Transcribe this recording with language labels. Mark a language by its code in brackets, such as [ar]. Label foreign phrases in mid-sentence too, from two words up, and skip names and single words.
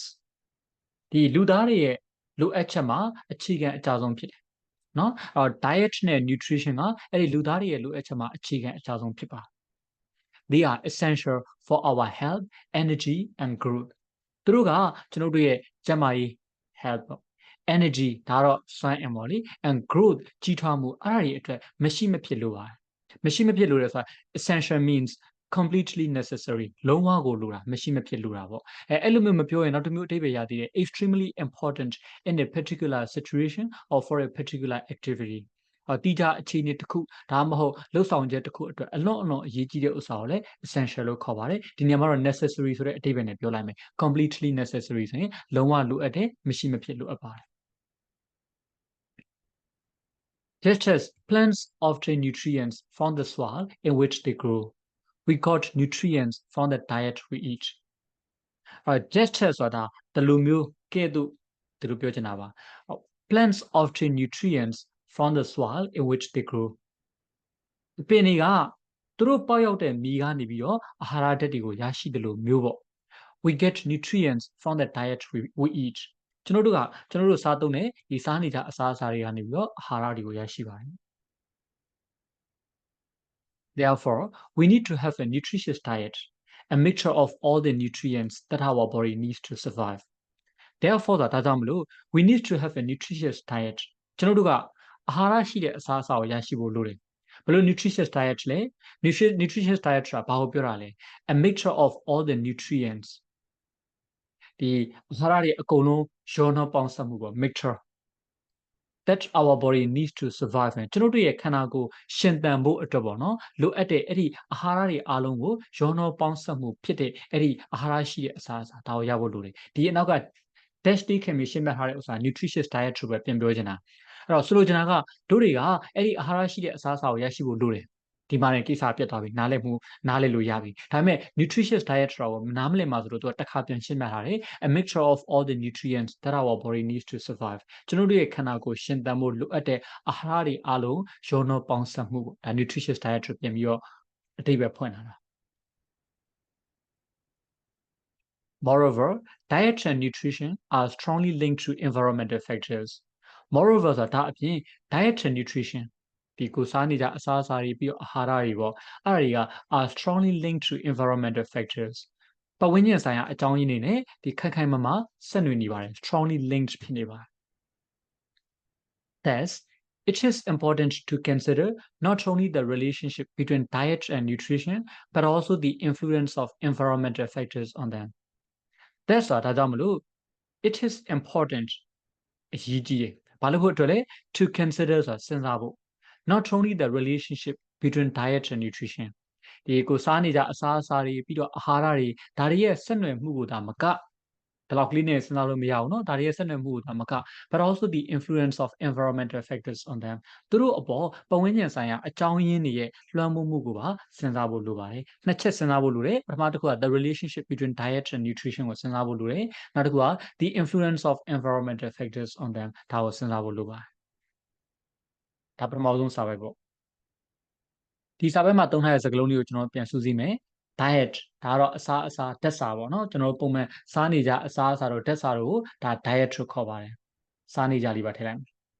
[my] ဒီလူသားတွေရဲ့လိုအပ်ချက်မှာအခြေခံအကြဆုံးဖြစ်တယ်เนาะအဲ့တော့ diet နဲ့ nutrition ကအဲ့ဒီလူသားတွေရဲ့လိုအပ်ချက်မှာအခြေခံအကြဆုံးဖြစ်ပါ [en] They are essential for our health, energy, and growth. [my] သူတို့ကကျွန်တော်တို့ရဲ့ကျန်းမာရေး health ပေါ့ energy ဒါတော့စွမ်းအင်ပေါ့လေ [en] and growth [my] ကြီးထွားမှုအဲ့ဒါတွေအတွက်မရှိမဖြစ်လို့ပါတယ်မရှိမဖြစ်လို့လဲဆိုတာ [en] essential means completely necessary [my] လုံးဝကိုလိုတာမရှိမဖြစ်လိုတာပေါ့အဲ့လိုမျိုးမပြောရင်နောက်တစ်မျိုးအဓိပ္ပာယ်ရသေးတယ် [en] extremely important in a particular situation or for a particular activity [my] တိကျအခြေအနေတစ်ခုဒါမှမဟုတ်လှုပ်ဆောင်ချက်တစ်ခုအတွက်အလွန်အရေးကြီးတဲ့ဥစ္စာကိုလည်း essential လို့ခေါ်ပါတယ်ဒီနေရာမှာတော့ necessary ဆိုတဲ့အဓိပ္ပာယ်နဲ့ပြောလိုက်မယ် [en] completely necessary [my] ဆိုရင်လုံးဝလိုအပ်တယ်မရှိမဖြစ်လိုအပ်ပါတယ် [en] Just as plants obtain nutrients from the soil in which they grow, we got nutrients from the diet we eat. Just as [my] ဆိုတာဒီလိုမျိုးကဲ့သို့ဒီလိုပြောချင်တာပါ [en] plants obtain nutrients from the soil in which they grow. [my] ပင်တွေကသူတို့ပေါက်ရောက်တဲ့မြေကနေပြီးတော့အာဟာရဓာတ်တွေကိုရရှိတယ်လို့မျိုးပေါ့ [en] we get nutrients from the diet we eat [my] ကျွန်တော်တို့စားသုံးတဲ့ဒီစားနေကြအစားအစာတွေကနေပြီးတော့အာဟာရတွေကိုရရှိပါတယ် [en] Therefore we need to have a nutritious diet a mixture of all the nutrients that our body needs to survive [my] Therefore ဒါကြောင့်မလို့ [en] we need to have a nutritious diet [my] ကျွန်တော်တို့ကအာဟာရရှိတဲ့အစားအစာကိုရရှိဖို့လိုတယ်ဘယ်လို [en] nutritious diet [my] လဲ [en] nutritious diet [my] ဆိုတာဘာကိုပြောတာလဲ [en] a mixture of all the nutrients [my] ဒီအာဟာရတွေအကုန်လုံးရောနှောပေါင်းစပ်မှု ပေါ့ [en] mixture that our body needs to survive [my] ကျွန်တော်တို့ရဲ့ခန္ဓာကိုယ်ရှင်သန်ဖို့အတွက်ပေါ့နော်လိုအပ်တဲ့အဲ့ဒီအာဟာရတွေအားလုံးကိုရောနှောပေါင်းစပ်မှုဖြစ်တဲ့အဲ့ဒီအာ ဟာရရှိတဲ့အစားအစာဒါကိုရဖို့လိုတယ်ဒီအနောက်က dash တိခင်ပြီးရှင်းပြထားတဲ့ဥစ္စာ [en] nutritious diet [my] ဆိုပဲပြန်ပြောချင်တာအဲ့တော့ဆိုလိုချင်တာကတို့ တွေကအဲ့ဒီအာဟာရရှိတဲ့အစားအစာကိုရရှိဖို့လိုတယ်ဒီမှာလည်းကိစ္စပြတ်သွားပြီနားလည်လို့ရပြီဒါပေမဲ့ [en] nutritious diet [my] ဆိုတာကိုနားမလည်မှာဆိုတော့သူကတစ်ခါပြန်ရှင်းပြထားတယ် [en] a mixture of all the nutrients that our body needs to survive [my] ကျွန်တော်တို့ရဲ့ခန္ဓာကိုယ်ရှင်သန်ဖို့လိုအပ်တဲ့အာဟာရတွေအားလုံးရောနှောပေါင်းစပ်မှုပေါ့ဒါ [en] nutritious diet [my] ကိုပြန်ပြီးတော့အဓိပ္ပာယ်ဖွင့်လာတာ [en] Moreover, diet and nutrition are strongly linked to environmental factors. [my] Moreover ဆိုတာအပြင် [en] diet and nutrition [my] ဒီကိုစားနေကြအစားအစာတွေပြီးတော့အာဟာရတွေပေါ့အဲ့ဒါတွေက [en] are strongly linked to environmental factors [my] ပတ်ဝန်းကျင်ဆိုင်ရာအကြောင်းရင်းတွေနဲ့ဒီခိုင်ခိုင်မာမာဆက်နွယ်နေပါတယ် [en] strongly linked [my] ဖြစ်နေပါတယ် [en] Thus it is important to consider not only the relationship between diet and nutrition but also the influence of environmental factors on them Thus [my] ဆိုတာဒါကြောင့်မလို့ [en] it is important [my] အရေးကြီးတယ်ဘာလို့ဖို့အတွက်လဲ [en] to consider [my] ဆိုတာစဉ်းစားဖို့ [en] not only the relationship between diet and nutrition [my] ဒီကိုစားနေကြအ စားအစာတွေပြီးတော့အာဟာရတွေဒါတွေရဲ့ဆက်နွယ်မှုကိုဒါမကဒီလောက်ကလေးနဲ့စဉ်းစားလို့မရဘူးเนาะဒါတွေရဲ့ဆက်နွယ်မှုကိုဒါမက [en] but also the influence of environmental factors on them [my] သူတို့အပေါ်ပတ်ဝန်းကျင်ဆိုင်ရာအကြောင်းရင်းတွေရဲ့လွှမ်းမိုးမှုကိုပါစဉ်းစားဖို့လိုပါတယ်နှစ်ချက်စဉ်းစားဖို့လိုတယ်ပထမတစ်ခုက [en] the relationship between diet and nutrition [my] ကိုစဉ်းစားဖို့လိုတယ်နောက်တစ်ခုက [en] the influence of environmental factors on them [my] ဒါကိုစဉ်းစားဖို့လိုပါတယ်ဒါပထမဆုံးစာပဲပေါ့ဒီစာပဲမှာသုံးထားတဲ့စကားလုံးလေးကိုကျွန်တော်ပြန်စုစည်းမယ် diet ဒါကတော့အစားအစာဓာတ်စာပေါ့နော်ကျွန်တော်ပုံမှန်စားနေကြအစားအစာတို့ဓာတ်စာတို့ကိုဒါ diet လို့ခေါ်ပါတယ်စားနေကြလေးပါထည့်လိုက်